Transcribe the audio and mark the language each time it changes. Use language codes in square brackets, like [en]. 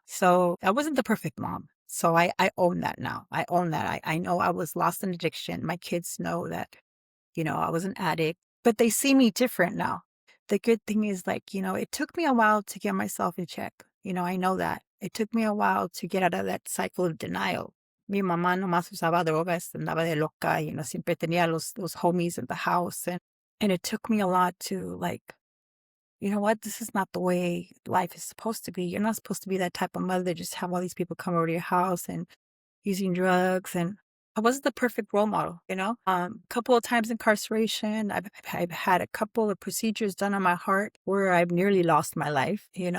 [en] So I wasn't the perfect mom. So I own that now. I own that. I know I was lost in addiction. My kids know that, I was an addict, but they see me different now. The good thing is it took me a while to get myself in check. I know that. It took me a while to get out of that cycle of denial. [es] Mi mamá nomás usaba drogas, andaba de loca, siempre tenía los homies [en] in the house. And it took me a lot to you know what, this is not the way life is supposed to be. You're not supposed to be that type of mother that just have all these people come over to your house and using drugs. And I wasn't the perfect role model, A couple of times incarceration, I've had a couple of procedures done on my heart where I've nearly lost my life,